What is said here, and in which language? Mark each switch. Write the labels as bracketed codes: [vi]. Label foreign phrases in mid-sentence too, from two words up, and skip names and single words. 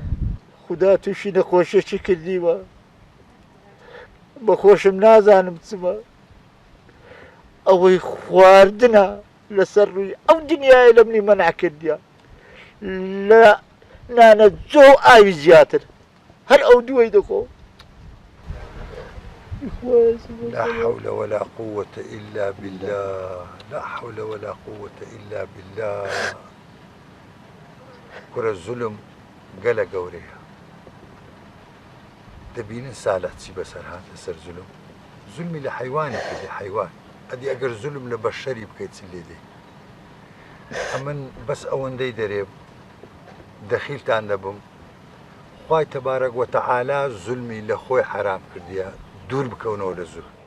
[ckb] خدا تووشی نەخۆشیێکی کردیوە بەخۆشم نازانم چمە ئەوەی خواردنە لەسەر ڕووی ئەو دنیای لە منی مەنع کردیە لە نانە جۆ ئاوی زیاتر هەر ئەو دووەی دەخۆ [ar] لا حول ولا قوة إلا بالله لا حول ولا قوة إلا بالله كرة الظلم قال قوريها [ckb] دەبینن ساڵح چی بەسەر هاتە سەر زولمی لە حیوانی کردی حیوان ئەدی ئەگەر زولم لە بەشەری بکەیت چ لێ دەی ئەمن بەس ئەوەندەی دەرێ دەخیلتان دەبم خوای [ar] تەبارەک وەتەعالا [ckb] زولمی لە خۆی حرام کردیە دوور بکەونەوە لە زولم